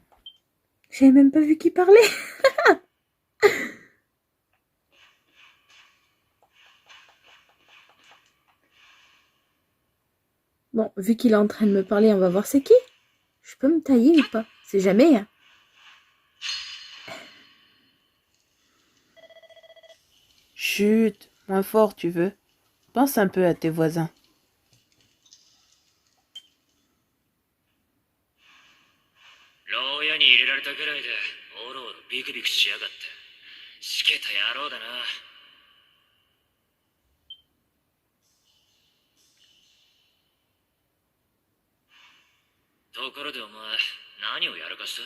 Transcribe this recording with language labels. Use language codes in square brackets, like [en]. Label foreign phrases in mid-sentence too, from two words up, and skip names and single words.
[fr] J'avais même pas vu qui parlait. Bon, vu qu'il est en train de me parler, on va voir c'est qui. Je peux me tailler ou pas? C'est jamais, hein. Chut, moins fort tu veux. Pense un peu à tes voisins. [ja] 牢屋に入れられたくらいでおろおろビクビクしやがって。しけた野郎だな。ところでお前、何をやらかした？